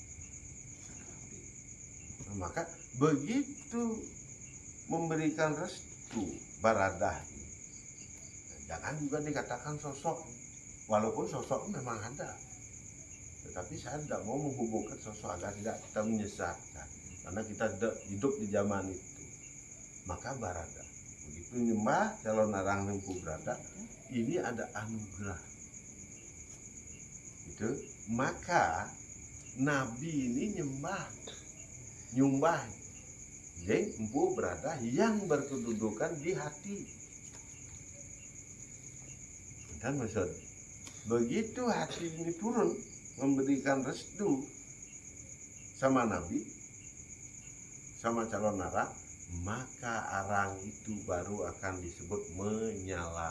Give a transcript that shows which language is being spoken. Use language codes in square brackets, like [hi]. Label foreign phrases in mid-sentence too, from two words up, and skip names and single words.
[id] Nah, maka begitu memberikan restu baradah ini, jangan juga dikatakan sosok, walaupun sosok memang ada, tetapi saya tidak mau menghubungkan sosok agar tidak kita menyesatkan, karena kita hidup di zaman itu. Maka barada begitu nyembah calon arang empu berada, ini ada anugerah itu. Maka Nabi ini nyumbah jeng empu berada yang berkedudukan di hati. Dan maksud begitu hati ini turun memberikan restu sama Nabi, sama calon arang, maka arang itu baru akan disebut menyala.